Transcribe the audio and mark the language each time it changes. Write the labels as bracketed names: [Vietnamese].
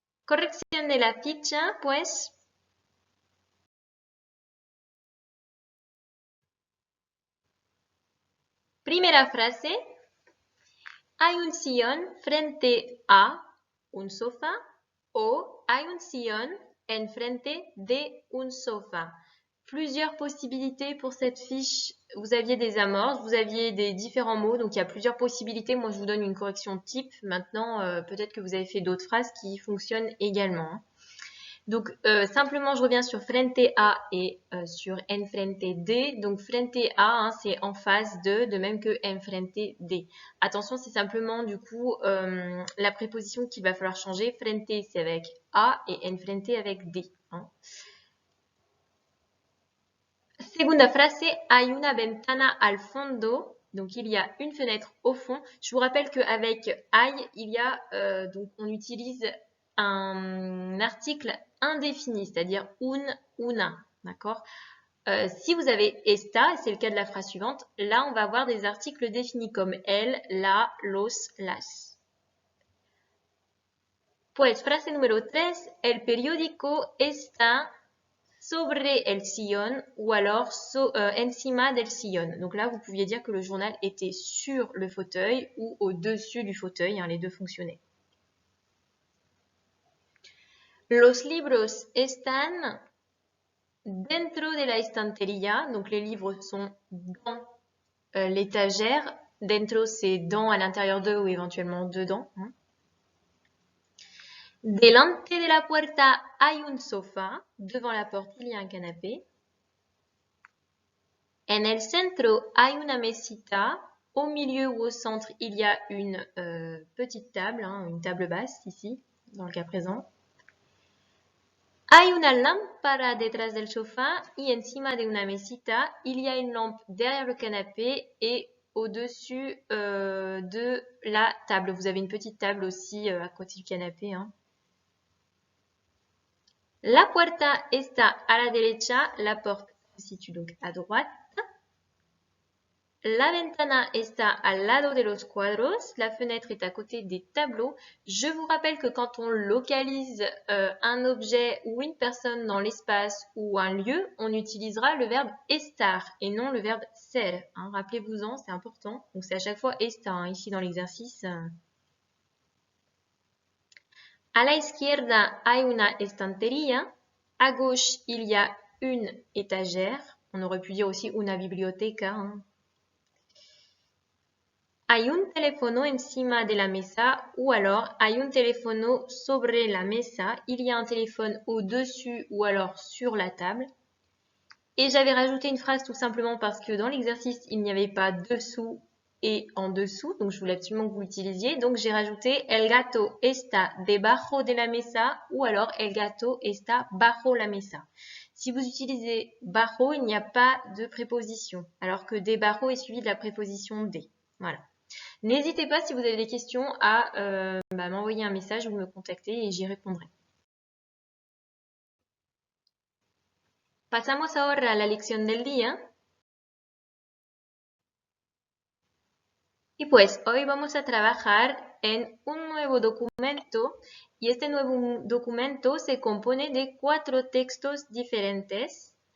[Spanish] Corrección de la ficha, pues primera frase, hay un sillón frente a un sofá o hay un sillón enfrente de un sofá. [French] Plusieurs possibilités pour cette fiche. Vous aviez des amorces, vous aviez des différents mots, donc il y a plusieurs possibilités. Moi, je vous donne une correction type. Maintenant, peut-être que vous avez fait d'autres phrases qui fonctionnent également. Donc, simplement, je reviens sur frente a et sur enfrente de. Donc, frente a, hein, c'est en face de même que enfrente de. Attention, c'est simplement, du coup, la préposition qu'il va falloir changer. Frente, c'est avec a et enfrente avec de. Hein. [Spanish] Segunda frase, hay una ventana al fondo. [French] Donc, il y a une fenêtre au fond. Je vous rappelle qu'avec hay, il y a, donc, on utilise un article indéfini, c'est-à-dire un, una, d'accord? Si vous avez esta, c'est le cas de la phrase suivante, là, on va avoir des articles définis comme el, la, los, las. [Spanish] Pues, frase número 3, el periódico está sobre el sillón [French] ou alors [Spanish] encima del sillón. [French] Donc là, vous pouviez dire que le journal était sur le fauteuil ou au-dessus du fauteuil, hein, les deux fonctionnaient. [Spanish] Los libros están dentro de la estantería, [French] donc les livres sont dans l'étagère. Dentro, c'est dans, à l'intérieur de ou éventuellement dedans. Hein. [Spanish] Delante de la puerta hay un sofá. [French] Devant la porte, il y a un canapé. [Spanish] En el centro hay una mesita. [French] Au milieu ou au centre, il y a une petite table, hein, une table basse ici, dans le cas présent. [Spanish] Hay una lámpara detrás del sofá y encima de una mesita, [French] il y a une lampe derrière le canapé et au-dessus de la table. Vous avez une petite table aussi à côté du canapé. Hein. [Spanish] La puerta está a la derecha, [French] la porte se situe donc à droite. [Spanish] La ventana está al lado de los cuadros. [French] La fenêtre est à côté des tableaux. Je vous rappelle que quand on localise un objet ou une personne dans l'espace ou un lieu, on utilisera le verbe estar et non le verbe ser. Hein, rappelez-vous-en, c'est important. Donc c'est à chaque fois estar, hein, ici dans l'exercice. [Spanish] A la izquierda hay una estantería. [French] À gauche, il y a une étagère. On aurait pu dire aussi una biblioteca. Hein. [Spanish] Hay un teléfono encima de la mesa [French] ou alors [Spanish] hay un teléfono sobre la mesa. [French] Il y a un téléphone au-dessus ou alors sur la table. Et j'avais rajouté une phrase tout simplement parce que dans l'exercice, il n'y avait pas dessous et en dessous. Donc, je voulais absolument que vous l'utilisiez. Donc, j'ai rajouté [Spanish] el gato está debajo de la mesa [French] ou alors [Spanish] el gato está bajo la mesa. [French] Si vous utilisez bajo, il n'y a pas de préposition, alors que debajo est suivi de la préposition de. Voilà. N'hésitez pas si vous avez des questions à m'envoyer un message ou me contacter et j'y répondrai. [Spanish] Pasamos ahora a la lección del día. Y pues hoy vamos a trabajar en un nuevo documento y este nuevo documento se compone de 4 textos diferentes.